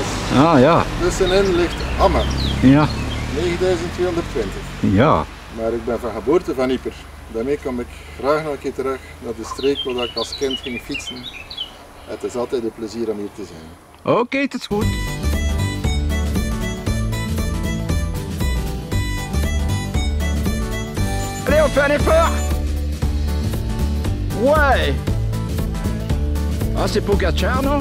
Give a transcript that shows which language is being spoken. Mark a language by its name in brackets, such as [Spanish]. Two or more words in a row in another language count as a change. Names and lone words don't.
[Dutch] Ah ja. Tussenin ligt Amme. Ja. 9220. Ja. Maar ik ben van geboorte van Ieper. Daarmee kom ik graag nog een keer terug naar de streek waar ik als kind ging fietsen. Het is altijd een plezier om hier te zijn. Oké, het is goed. [French] Allez, on fait un effort. Ouais. Ah, c'est Pogacar, non?